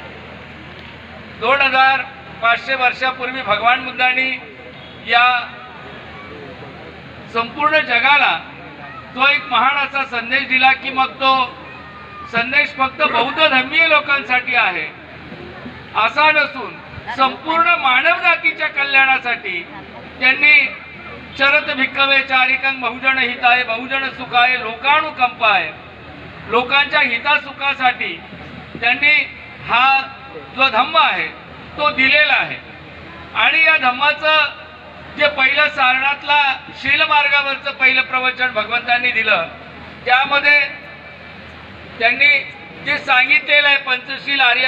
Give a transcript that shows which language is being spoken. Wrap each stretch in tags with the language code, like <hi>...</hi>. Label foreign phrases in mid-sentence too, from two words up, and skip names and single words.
<mr>2500 वर्षापूर्वी भगवान बुद्धांनी या संपूर्ण जगाला तो एक महान असा संदेश दिला की मग तो संदेश फक्त बौद्ध धर्मीय लोकांसाठी आहे असा नसून संपूर्ण मानव जातीच्या कल्याणासाठी त्यांनी</mr> <pi>चरत भिक्खवे चारिकं बहुजन हिताय बहुजन सुखाय लोकानुकंपाय,</pi> <mr>लोकांच्या हितासुखासाठी त्यांनी हा जो धम्म आहे तो दिलेला आहे। आणि या धम्माचं जे पहिलं सारणातला शील मार्गावरचं पहिलं प्रवचन भगवंतांनी दिलं त्यामध्ये त्यांनी जे सांगितलेलं आहे पंचशील आर्य</mr>